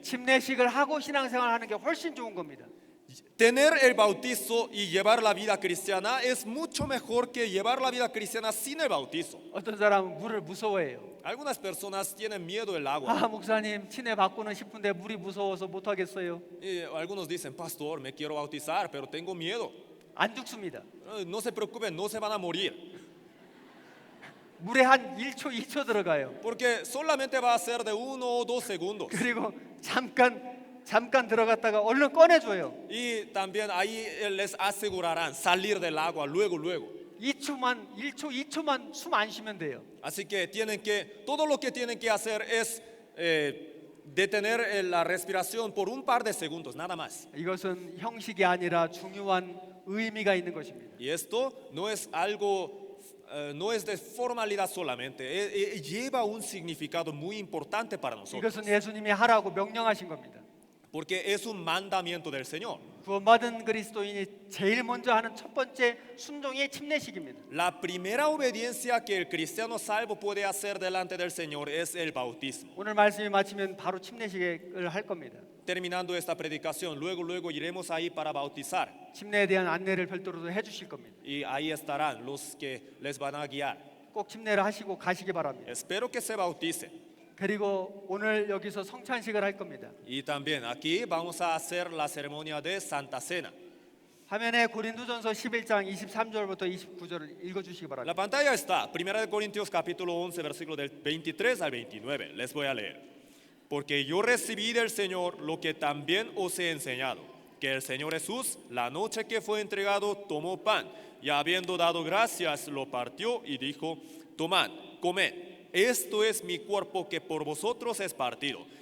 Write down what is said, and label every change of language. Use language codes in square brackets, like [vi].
[ko] 침례식을 하고 신앙생활하는 게 훨씬 좋은 겁니다. [es] Tener el bautizo y llevar la vida cristiana es mucho mejor que llevar la vida cristiana sin el bautizo. [ko] 어떤 사람은 물을 무서워해요. [es] Algunas personas tienen miedo del agua. [ko] 목사님 침례 받고는 싶은데 물이 무서워서 못 하겠어요. [es] Y algunos dicen, pastor, me quiero bautizar, pero tengo miedo. [ko] 안 죽습니다. [es] No se preocupen, no se van a morir. [ko] 물에 한 1초, 2초 들어가요. [es] Porque solamente va a ser de 1 o 2 segundos. [ko] 그리고 잠깐 들어갔다가 얼른 꺼내줘요. [es] Y también ahí les asegurarán salir del agua luego. [ko] 2초만 숨 안 쉬면 돼요. [es] Así que todo lo que tienen que hacer es detener la respiración por un par de segundos, nada más. [ko] 이것은 형식이 아니라 중요한 의미가 있는 것입니다. [es] Y esto no es algo no es de formalidad solamente, lleva un significado muy importante para nosotros. [ko] 이것은 예수님이 하라고 명령하신 겁니다. [es] Porque es un mandamiento del Señor. [ko] 구원받은 그리스도인이 제일 먼저 하는 첫 번째 순종이 침례식입니다. [es] La primera obediencia que el cristiano salvo puede hacer delante del Señor es el bautismo. [ko] 오늘 말씀이 마치면 바로 침례식을 할 겁니다. [es] Terminando esta predicación, luego iremos ahí para bautizar. [ko] 침례에 대한 안내를 별도로 해주실 겁니다. [es] Y ahí estarán los que les van a guiar. [ko] 꼭 침례를 하시고 가시기 바랍니다. [es] Espero que se bauticen. [ko] 그리고 오늘 여기서 성찬식을 할 겁니다. [es] Y también aquí vamos a hacer la ceremonia de Santa Cena. [ko] 화면에 고린도전서 11장 23절부터 29절을 읽어주시기 [es] La [ko] 바랍니다. [es] pantalla está, 1 Corintios capítulo 11, versículo del 23 al 29. Les voy a leer. Porque yo recibí del Señor lo que también os he enseñado, que el Señor Jesús, la noche que fue entregado, tomó pan, y habiendo dado gracias, lo partió y dijo, tomad, comed, esto es mi cuerpo que por vosotros es partido.